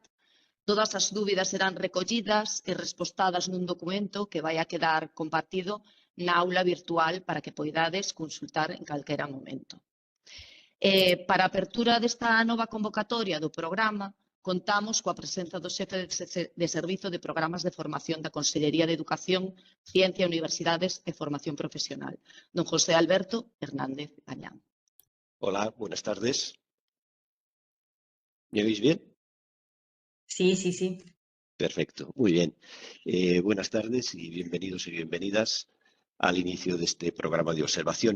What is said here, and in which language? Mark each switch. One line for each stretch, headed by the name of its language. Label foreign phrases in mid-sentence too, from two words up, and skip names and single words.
Galician: Todas as dúbidas serán recollidas e respostadas nun documento que vai a quedar compartido na aula virtual para que poidades consultar en calquera momento. Para a apertura desta nova convocatoria do programa, contamos coa presenza do xefe de Servizo de Programas de Formación da Consellería de Educación, Ciencia, Universidades e Formación Profesional, don José Alberto Hernández Gañán.
Spanish: Hola, buenas tardes. ¿Me oís bien? Sí, sí, sí. Perfecto, muy bien. Buenas tardes y bienvenidos y bienvenidas al inicio de este programa de observación.